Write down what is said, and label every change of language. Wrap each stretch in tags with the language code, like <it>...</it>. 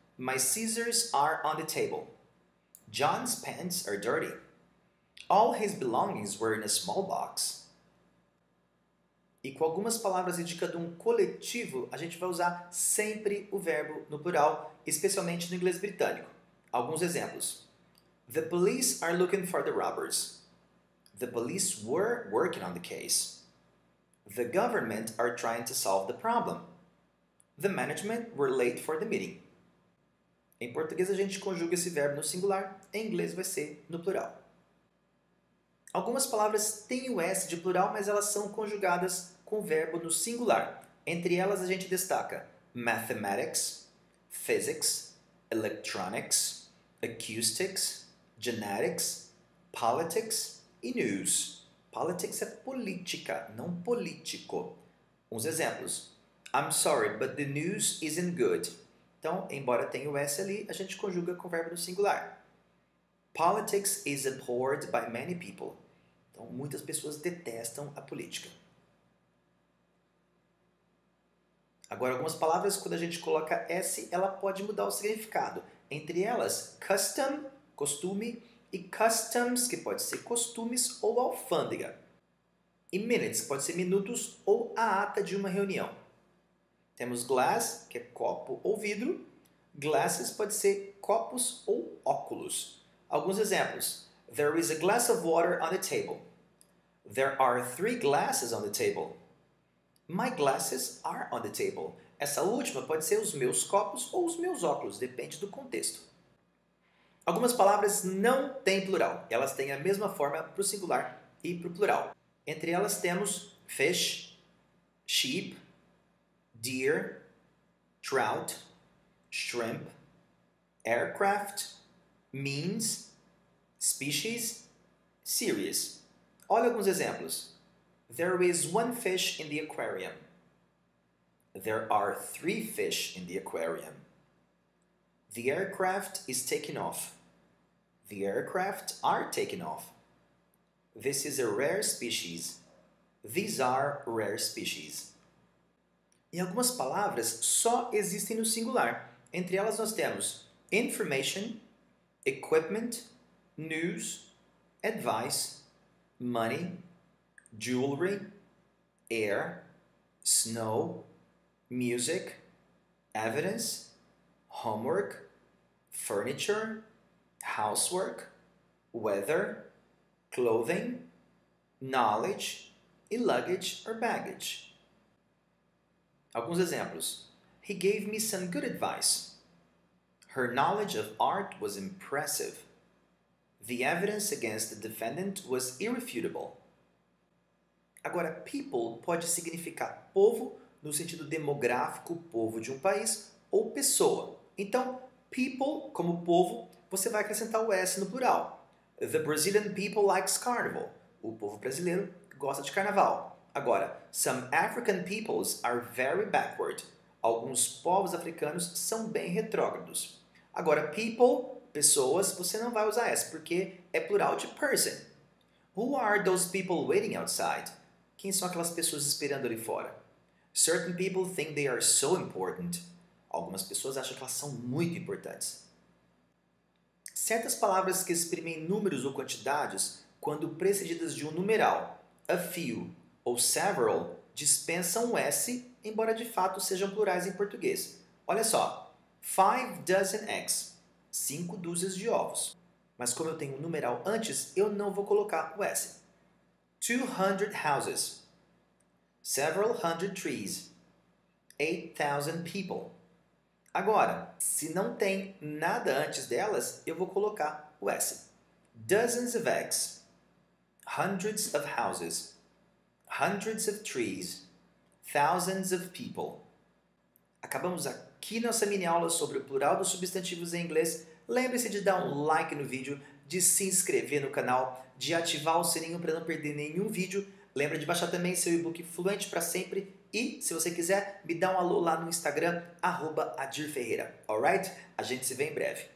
<en>My scissors are on the table. John's pants are dirty. All his belongings were in a small box.</en> <pt>E com algumas palavras indicando um coletivo, a gente vai usar sempre o verbo no plural, especialmente no inglês britânico. Alguns exemplos.</pt> <en>The police are looking for the robbers. The police were working on the case. The government are trying to solve the problem. The management were late for the meeting.</en> <pt>Em português a gente conjuga esse verbo no singular, em inglês vai ser no plural. Algumas palavras têm o S de plural, mas elas são conjugadas com o verbo no singular. Entre elas a gente destaca mathematics, physics, electronics, acoustics, genetics, politics e news. Politics é política, não político. Uns exemplos.</pt> <en>I'm sorry, but the news isn't good.</en> <pt>Então, embora tenha o S ali, a gente conjuga com o verbo no singular.</pt> <en>Politics is abhorred by many people.</en> <pt>Então, muitas pessoas detestam a política. Agora, algumas palavras, quando a gente coloca S, ela pode mudar o significado. Entre elas, custom, costume, e customs, que pode ser costumes ou alfândega. E minutes, que pode ser minutos ou a ata de uma reunião. Temos glass, que é copo ou vidro. Glasses pode ser copos ou óculos. Alguns exemplos.</pt> <en>There is a glass of water on the table. There are 3 glasses on the table. My glasses are on the table.</en> <pt>Essa última pode ser os meus copos ou os meus óculos, depende do contexto. Algumas palavras não têm plural. Elas têm a mesma forma para o singular e para o plural. Entre elas temos fish, sheep, deer, trout, shrimp, aircraft, means, species, series. Olha alguns exemplos.</pt> <en>There is 1 fish in the aquarium. There are 3 fish in the aquarium. The aircraft is taking off. The aircraft are taking off. This is a rare species. These are rare species.</en> <pt>E algumas palavras só existem no singular. Entre elas nós temos information, equipment, news, advice, money, jewelry, air, snow, music, evidence, homework, furniture, housework, weather, clothing, knowledge e luggage or baggage. Alguns exemplos.</pt> <en>He gave me some good advice. Her knowledge of art was impressive. The evidence against the defendant was irrefutable.</en> <pt>Agora, people pode significar povo no sentido demográfico, povo de um país, ou pessoa. Então, people, como povo, você vai acrescentar o S no plural.</pt> <en>The Brazilian people likes carnival.</en> <pt>O povo brasileiro gosta de carnaval.</pt> <en>Agora, some African peoples are very backward.</en> <pt>Alguns povos africanos são bem retrógrados. Agora, people, pessoas, você não vai usar S, porque é plural de person.</pt> <en>Who are those people waiting outside?</en> <pt>Quem são aquelas pessoas esperando ali fora?</pt> <en>Certain people think they are so important.</en> <pt>Algumas pessoas acham que elas são muito importantes. Certas palavras que exprimem números ou quantidades quando precedidas de um numeral, a few ou several dispensam o S, embora de fato sejam plurais em português. Olha só,</pt> <en>5 dozen eggs,</en> <pt>5 dúzias de ovos. Mas como eu tenho um numeral antes, eu não vou colocar o S.</pt> <en>200 houses, several hundred trees, 8,000 people.</en> <pt>Agora, se não tem nada antes delas, eu vou colocar o S.</pt> <en>Dozens of eggs, hundreds of houses, hundreds of trees, thousands of people.</en> <pt>Acabamos aqui nossa mini aula sobre o plural dos substantivos em inglês. Lembre-se de dar um like no vídeo, de se inscrever no canal, de ativar o sininho para não perder nenhum vídeo. Lembra de baixar também seu e-book Fluente para Sempre e, se você quiser, me dá um alô lá no Instagram, @adirferreira. Alright? A gente se vê em breve.</pt>